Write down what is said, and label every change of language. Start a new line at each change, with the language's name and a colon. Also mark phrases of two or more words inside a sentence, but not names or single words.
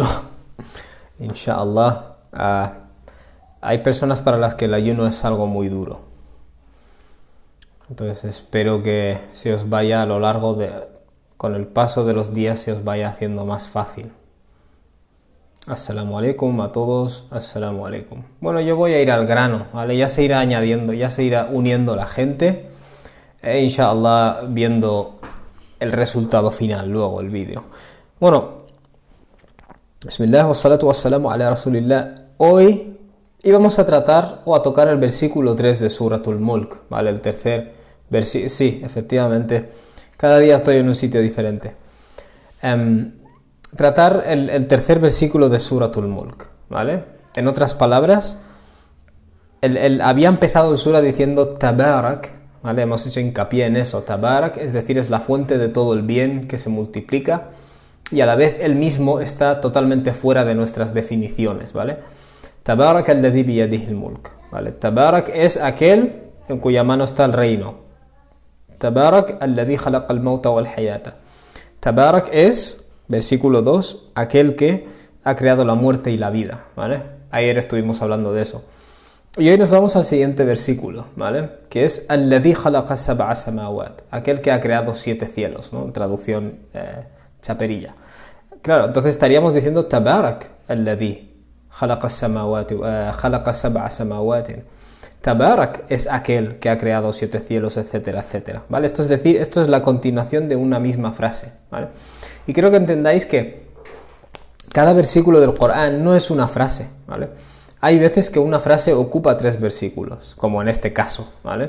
Spanish: Inshallah. Hay personas para las que el ayuno es algo muy duro. Entonces espero que se os vaya a lo largo con el paso de los días se os vaya haciendo más fácil.
Arabic: السلام عليكم
Spanish: a todos.
Arabic: السلام عليكم.
Spanish: Bueno, yo voy a ir al grano, ¿vale? Ya se irá añadiendo, ya se irá uniendo la gente. Inshallah viendo el resultado final, luego el vídeo. Bueno,
Arabic: بسم الله والصلاة والسلام على رسول الله.
Spanish: Hoy íbamos a tratar o a tocar el versículo 3 de Suratul Mulk, ¿vale? El tercer versículo. Sí, efectivamente, cada día estoy en un sitio diferente. Tratar el tercer versículo de Suratul Mulk, ¿vale? En otras palabras, había empezado el sura diciendo Tabarak, ¿vale? Hemos hecho hincapié en eso, Tabarak, es decir, es la fuente de todo el bien que se multiplica y a la vez él mismo está totalmente fuera de nuestras definiciones, ¿vale?
Arabic: تبارك الذي بيده الملك, ¿vale?
Spanish: Tabarak es aquel en cuya mano está el reino.
Arabic: تبارك الذي خلق الموت والحياة.
Spanish: Tabarak es, versículo 2, aquel que ha creado la muerte y la vida, ¿vale? Ayer estuvimos hablando de eso. Y hoy nos vamos al siguiente versículo, ¿vale? Que es
Arabic: الذي خلق سبع سماوات,
Spanish: aquel que ha creado 7 cielos, ¿no? Traducción chaperilla. Claro, entonces estaríamos diciendo
Arabic: تبارك الذي خلق سبع سماوات.
Spanish: Tabarak es aquel que ha creado 7 cielos, etcétera, etcétera, ¿vale? Esto es decir, esto es la continuación de una misma frase, ¿vale? Y creo que entendáis que cada versículo del Corán no es una frase, ¿vale? Hay veces que una frase ocupa 3 versículos, como en este caso, ¿vale?